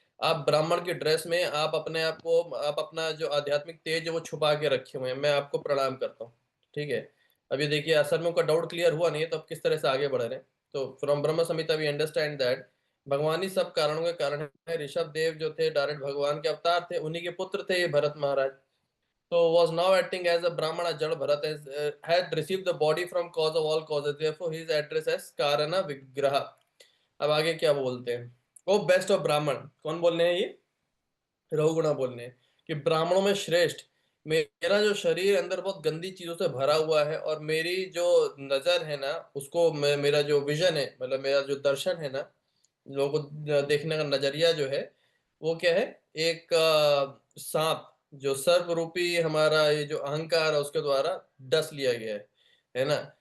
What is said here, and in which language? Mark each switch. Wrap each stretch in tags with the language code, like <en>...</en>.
<hi>आप ब्राह्मण की ड्रेस में आप अपने आप को, आप अपना जो आध्यात्मिक तेज है वो छुपा के रखे हुए हैं, मैं आपको प्रणाम करता हूँ, ठीक है। अभी देखिए असल में उनका डाउट क्लियर हुआ नहीं है, तो अब किस तरह से आगे बढ़ रहे हैं। तो</hi> <en>from Brahma Samhita we understand that</en> <hi>भगवान ही सब कारणों के कारण है। ऋषभ देव जो थे डायरेक्ट भगवान के अवतार थे, उन्हीं के पुत्र थे ये भरत महाराज।</hi> <en>So was now acting as a Brahmana. Jad Bharat had received the body from cause of all causes. Therefore, his address as Karana Vigraha.</en> <hi>अब आगे क्या बोलते हैं,</hi> <en>O best of Brahman,</en> <hi>कौन बोलने हैं ये, रघुगुणा बोलने हैं कि ब्राह्मणों में श्रेष्ठ, मेरा जो शरीर अंदर बहुत गंदी चीजों से भरा हुआ है, और मेरी जो नजर है ना उसको मेरा जो विजन है, मतलब मेरा जो दर्शन है ना, लोगों को देखने का नजरिया जो है वो क्या है, एक सांप जो सर्प रूपी हमारा ये जो अहंकार है उसके द्वारा डस लिया गया है ना।</hi>